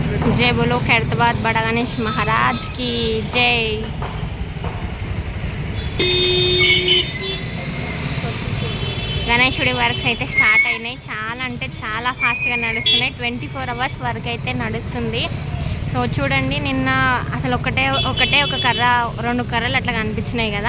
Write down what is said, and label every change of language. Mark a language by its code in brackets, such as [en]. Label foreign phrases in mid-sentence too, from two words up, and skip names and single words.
[hi] जय बोलो खैरताबाद बड़ा गणेश महाराज की जय। [te] గణేశుడి వర్క్స్ అయితే స్టార్ట్ అయినాయి. చాలా అంటే చాలా ఫాస్ట్గా నడుస్తున్నాయి. 24 [en] hours work [te] అయితే నడుస్తుంది. సో చూడండి, నిన్న అసలు ఒకటే ఒక కర్ర 2 కర్రలు అట్లా కనిపించినాయి కదా.